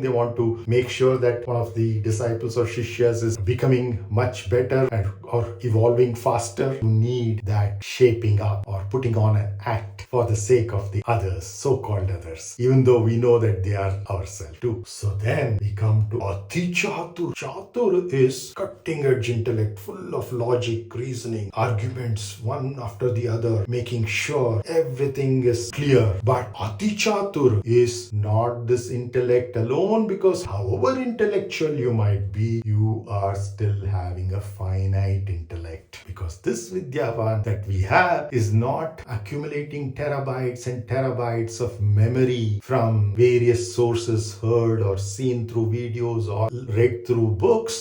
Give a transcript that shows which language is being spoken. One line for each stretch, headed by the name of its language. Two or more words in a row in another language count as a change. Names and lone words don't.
English: They want to make sure that one of the disciples or shishyas is becoming much better or evolving faster. You need that shaping up or putting on an act for the sake of the others, so-called others, even though we know that they are ourselves too. So then we come to ati-cātura. Cātura is cutting-edge intellect, full of logic, reasoning, arguments one after the other, making sure everything is clear. But ati-cātura is not this intellect alone, because however intellectual you might be, you are still having a finite intellect. Because this vidyāvān that we have is not accumulating terabytes and terabytes of memory from various sources, heard or seen through videos or read through books.